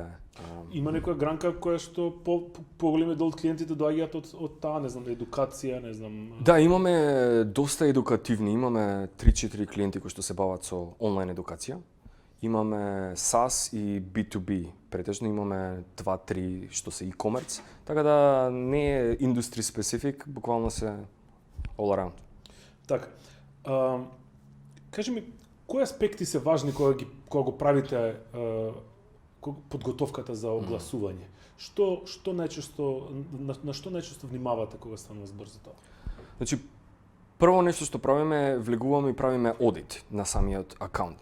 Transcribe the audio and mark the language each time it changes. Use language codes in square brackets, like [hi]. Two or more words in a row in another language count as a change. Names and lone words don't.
[mk] Има некоја гранка која што поголеми дел од клиентите доаѓаат од таа, не знам, едукација, не знам. Да, имаме доста едукативни, имаме 3-4 клиенти кои што се бават со онлайн едукација. Имаме SaaS и B2B, претежно имаме 2-3 што се e-commerce, така да не е [en] industry specific, [mk] буквално се [en] all around. [mk] Така. Кажи ми, кои аспекти се важни кога го правите подготовката за огласување? Што најчесто на што најчесто внимавате кога станува збор за тоа? Значи, прво нешто што правиме, влегуваме и правиме одит на самиот акаунт.